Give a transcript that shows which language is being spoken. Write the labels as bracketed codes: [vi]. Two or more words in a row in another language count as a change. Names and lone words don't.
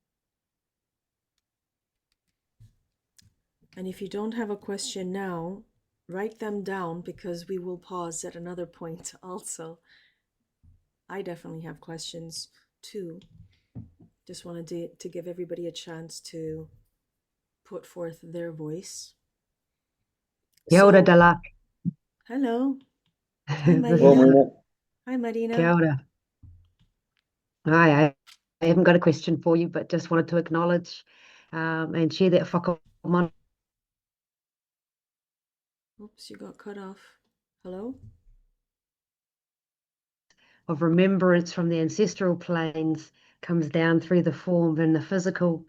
[en] And if you don't have a question now, write them down, because we will pause at another point also. I definitely have questions too. Just wanted to give everybody a chance to put forth their voice. [mi] Kia ora, Dahlak. [en] Hello. Hi, This Marina. Marina. Hi, Marina. [mi] Kia ora. [en] Hi, I haven't got a question for you, but just wanted to acknowledge and share that whakamana Oops, you got cut off. Hello? of remembrance from the ancestral planes comes down through the form and the physical.